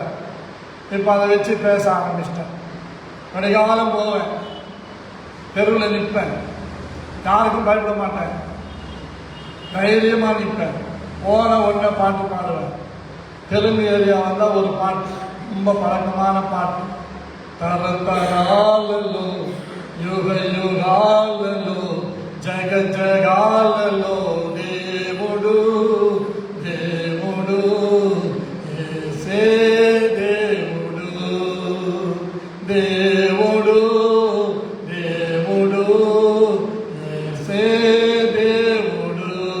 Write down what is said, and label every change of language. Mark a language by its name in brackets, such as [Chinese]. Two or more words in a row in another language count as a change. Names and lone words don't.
[Tamil] இப்போ அதை வச்சு பேச ஆரம்பிச்சிட்டேன். கடைகாலம் போவேன், தெருவில் நிற்பேன், யாருக்கும் பயப்பட மாட்டேன், தைரியமாக நிற்பேன். போன உடனே பாட்டு பாடுவேன். தெலுங்கு ஏரியா வந்தால் ஒரு பாட்டு, ரொம்ப பழக்கமான பாட்டு. [Telugu] తరతరాలలో యుగ యుగాలలో జగ జగాలలో దేవుడు దేవుడు యేసే దేవుడు దేవుడు దేవుడు యేసే దేవుడు.